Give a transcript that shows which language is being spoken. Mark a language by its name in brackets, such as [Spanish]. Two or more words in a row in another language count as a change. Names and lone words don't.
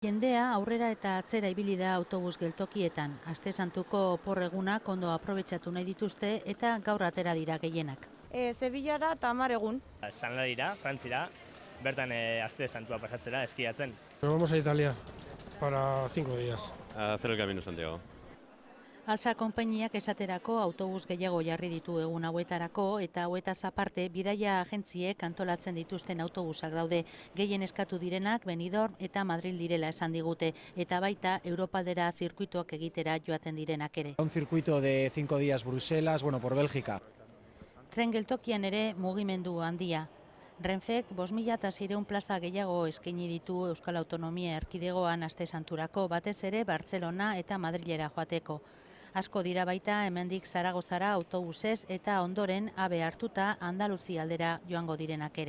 [Basque] Jendea aurrera eta atzera ibili da autobus geltokietan. Aste Santuko opor egunak ondo aprobetxatu nahi dituzte eta gaur atera dira gehienak. Sevillara eta 10 egun. Sanladira, Frantzira, bertan Aste Santua pasatzera eskiatzen. [Spanish] Nos vamos a Italia para 5 días. A hacer el Camino Santiago. [Basque] Alsa konpainiak esaterako autobus gehiago jarri ditu egun hauetarako eta hauetaz aparte bidaia agentziek antolatzen dituzten autobusak daude. Gehien eskatu direnak Benidorm eta Madril direla esan digute eta baita Europaldera zirkuituak egitera joaten direnak ere. [Spanish] Un circuito de 5 días Bruselas, por Bélgica. [Basque] Tren geltokian ere mugimendu handia. Renfek 5.600 plaza gehiago eskaini ditu Euskal Autonomia Erkidegoan Aste Santurako, batez ere Bartzelona eta Madrilera joateko. Asko dira baita hemendik Zaragozara autobusez eta ondoren AVE hartuta Andaluzia aldera joango direnak ere.